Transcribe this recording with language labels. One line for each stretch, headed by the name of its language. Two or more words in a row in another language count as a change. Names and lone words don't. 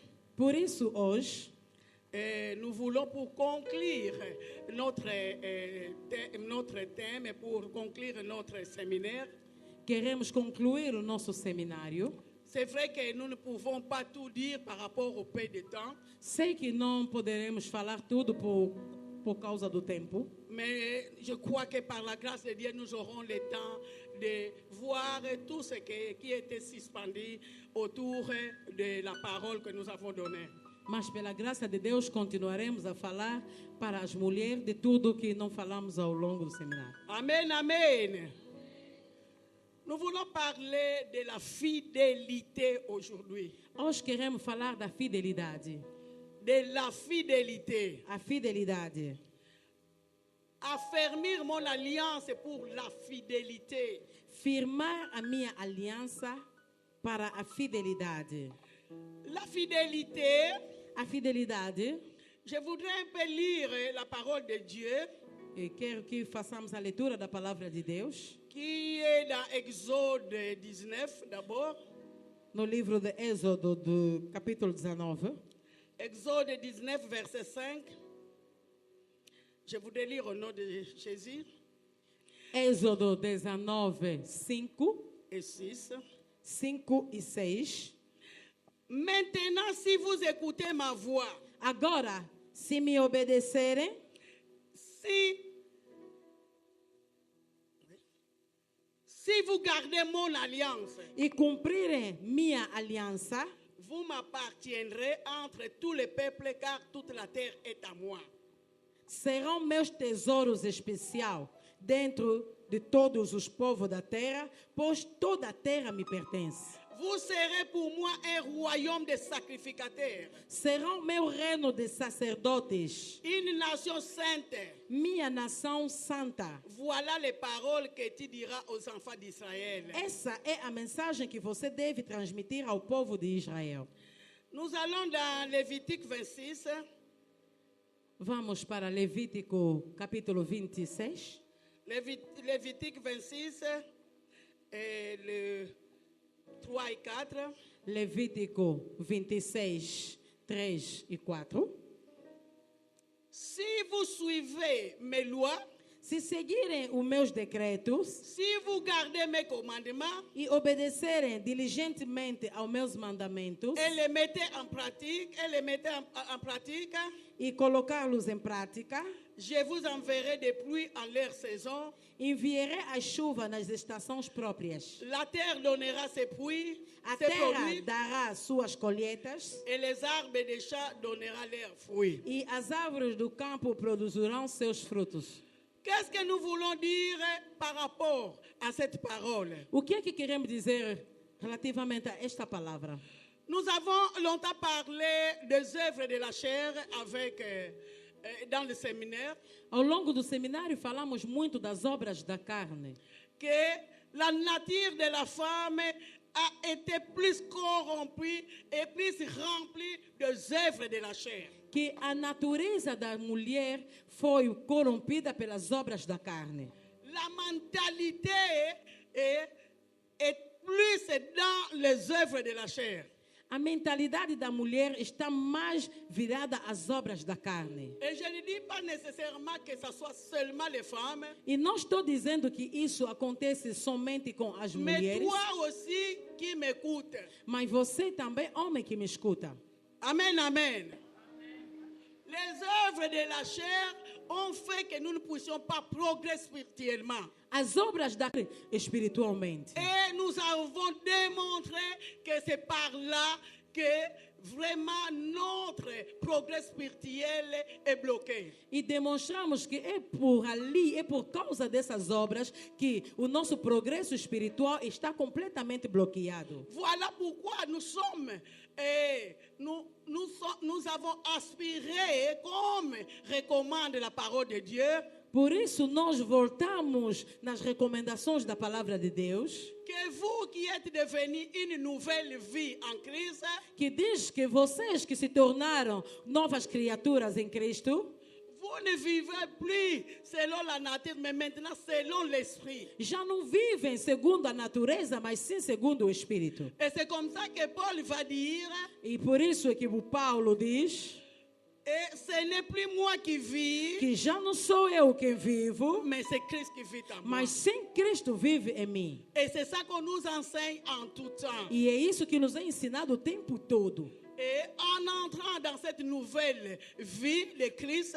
Portuguese: Por isso, hoje,
French: nous voulons pour conclure notre thème et pour conclure notre séminaire.
Portuguese: queremos concluir o nosso seminário.
French: C'est vrai que nous ne pouvons pas tout dire par rapport au peu de temps,
Portuguese: Sei que não poderemos falar tudo por causa do tempo,
French: mais je crois que par la grâce de Dieu, nous aurons le temps de voir tout ce qui était suspendu autour de la parole que nous avons donnée.
Portuguese: mas pela graça de Deus continuaremos a falar para as mulheres de tudo que não falamos ao longo do seminário. Amen, amen.
French: Nous voulons parler de la fidélité aujourd'hui.
Portuguese: Hoje queremos falar da fidelidade.
French: De la fidélité.
Portuguese: A fidelidade.
French: Affermir mon alliance pour la fidélité.
Portuguese: Firmar a minha aliança para a fidelidade.
French: La fidélité,
Portuguese: A fidelidade,
French: je voudrais un peu lire la parole de Dieu
Portuguese: eu quero que façamos a leitura da palavra de Deus
French: qui est dans Exode 19 d'abord.
Portuguese: no livro de Êxodo, do capítulo 19.
French: Exode 19, verset 5. Je voudrais lire au nom de Jésus.
Portuguese: Êxodo 19, 5,
French: Et 6.
Portuguese: 5 e 6.
French: Maintenant, si vous écoutez ma voix,
Portuguese: Agora, se me obedecerem,
French: si vous gardez mon alliance,
Portuguese: e cumprirem minha aliança,
French: vous m'appartiendrez entre tous les peuples, car toute la terre est à moi.
Portuguese: serão meus tesouros especiais dentro de todos os povos da terra, pois toda a terra me pertence.
French: Vous serez pour moi un royaume de sacrificateurs,
Portuguese: Serão meu reino de sacerdotes,
French: une nation sainte.
Portuguese: minha nação santa.
French: Voilà les paroles que tu diras aux enfants d'Israël.
Portuguese: Essa é a mensagem que você deve transmitir ao povo de Israel.
French: Nous allons dans Lévitique 26.
Portuguese: Vamos para Levítico capítulo 26.
French: Lévitique 26, le 3 et 4.
Portuguese: Levítico 26, 3 e 4.
French: Si vous suivez mes lois,
Portuguese: Se seguirem os meus decretos
French: si vous gardez mes commandements
Portuguese: e obedecerem diligentemente aos meus mandamentos
French: et les mettez en pratique,
Portuguese: e colocá-los em prática,
French: je vous enverrai des pluies en leur saison.
Portuguese: enviarei a chuva nas estações próprias.
French: La terre donnera ses fruits,
Portuguese: A
French: ses
Portuguese: terra
French: produits,
Portuguese: dará suas colheitas
French: et les arbres des champs donneront leurs fruits.
Portuguese: e as árvores do campo produzirão seus frutos.
French: Qu'est-ce que nous voulons dire par rapport à cette parole?
Portuguese: O que é que queremos dizer relativamente a esta palavra?
French: Nous avons longtemps parlé des œuvres de la chair dans le séminaire,
Portuguese: Ao longo do seminário falamos muito das obras da carne,
French: que la nature de la femme a été plus corrompue et plus remplie des œuvres de la chair.
Portuguese: que a natureza da mulher foi corrompida pelas obras da carne.
French: La mentalité est plus dans les œuvres de la chair.
Portuguese: A mentalidade da mulher está mais virada às obras da carne.
French: Et je ne dis pas nécessairement que ce soit seulement les femmes,
Portuguese: E não estou dizendo que isso acontece somente com as
French: mais
Portuguese: mulheres,
French: toi aussi qui m'écoutes.
Portuguese: mas você também, homem que me escuta. Amen, amen.
French: Les œuvres de la chair ont fait que nous ne puissions pas progresser spirituellement.
Portuguese: As obras da carne espiritualmente.
French: Et nous avons démontré que c'est par là que vraiment notre progrès spirituel est bloqué.
Portuguese: E demonstramos que é por ali, é por causa dessas obras que o nosso progresso espiritual está completamente bloqueado.
French: Voilà pourquoi nous avons aspiré, comme recommande la parole de Dieu,
Portuguese: Por isso nós voltamos nas recomendações da palavra de Deus,
French: que vous qui êtes devenus une nouvelle vie en Christ,
Portuguese: que diz que vocês que se tornaram novas criaturas em Cristo,
French: vous ne vivez plus selon la nature, mais maintenant selon l'esprit.
Portuguese: já não vivem segundo a natureza, mas sim segundo o Espírito.
French: Et c'est comme ça que Paul va dire,
Portuguese: E por isso é que o Paulo diz
French: et ce n'est plus moi qui vis,
Portuguese: que já não sou eu quem vivo,
French: mais c'est Christ qui vit en moi.
Portuguese: mas sim Cristo vive em mim.
French: Et c'est ça qu'on nous enseigne en tout temps.
Portuguese: E é isso que nos é ensinado o tempo todo.
French: Et en entrant dans cette nouvelle vie de Christ,